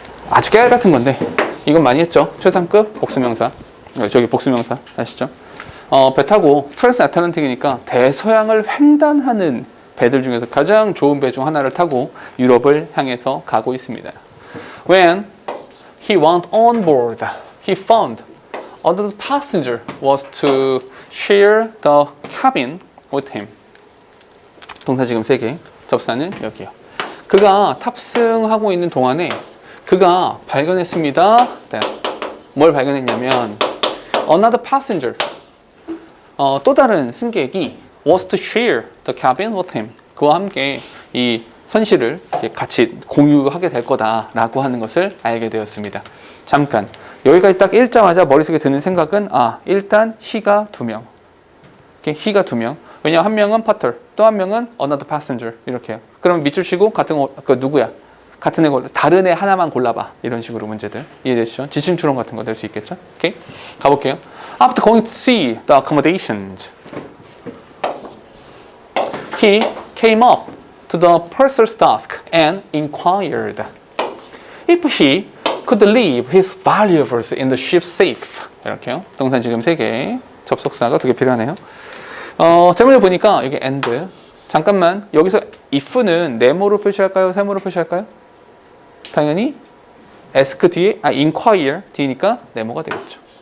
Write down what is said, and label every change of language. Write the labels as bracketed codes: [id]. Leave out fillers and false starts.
[ko] 아주 깨알 같은 건데 이건 많이 했죠. 최상급 복수명사. 저기 복수명사 아시죠? 배 타고 트랜스애틀란틱이니까 대서양을 횡단하는 배들 중에서 가장 좋은 배 중 하나를 타고 유럽을 향해서 가고 있습니다. [en] When he went on board, he found other passenger was to share the cabin with him. [ko] 동사 지금 3개, 접사는 여기요. 그가 탑승하고 있는 동안에 그가 발견했습니다. 뭘 발견했냐면 [en] another passenger, [ko] 또 다른 승객이 [en] was to share the cabin with him. [ko] 그와 함께 이 선실을 같이 공유하게 될 거다라고 하는 것을 알게 되었습니다. 잠깐 여기까지 딱 읽자마자 머릿속에 드는 생각은 일단 he가 2명. he가 2명. 왜냐하면 한 명은 Potter, 또 한 명은 another passenger 이렇게요. 그럼 밑줄 치고 같은 누구야? 같은 애 골라. 다른 애 하나만 골라봐. 이런 식으로 문제들 이해되시죠? 지침 추론 같은 거 될 수 있겠죠? 오케이? 가볼게요. [en] After going to see the accommodations, he came up to the purser's desk and inquired if he could leave his valuables in the ship's safe. [ko] 이렇게요. 동사 지금 3개, 접속사가 2개 필요하네요. 제목을 보니까 여기 and. 잠깐만, 여기서 if는 네모로 표시할까요? 세모로 표시할까요? 당연히 ask 뒤에 inquire 뒤니까 네모가 되겠죠.